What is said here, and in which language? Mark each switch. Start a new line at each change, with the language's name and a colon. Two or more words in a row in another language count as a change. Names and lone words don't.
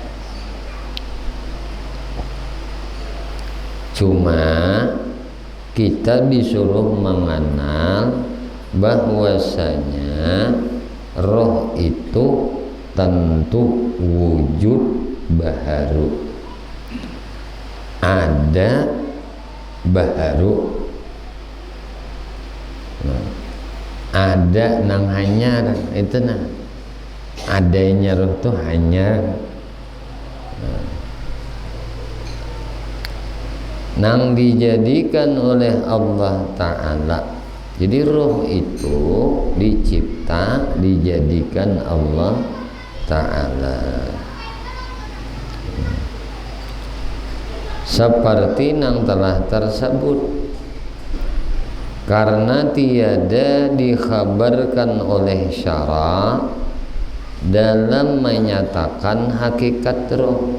Indonesian: Cuma kita disuruh mengenal bahwasanya roh itu tentu wujud baharu, ada baharu,
Banjar: ada nang hanyar itu nah, adanya roh itu hanyar, nang dijadikan oleh Allah Ta'ala.
Indonesian: Jadi roh itu dicipta, dijadikan Allah Ta'ala. Seperti yang telah tersebut, karena tiada dikhabarkan oleh syara dalam menyatakan hakikat roh.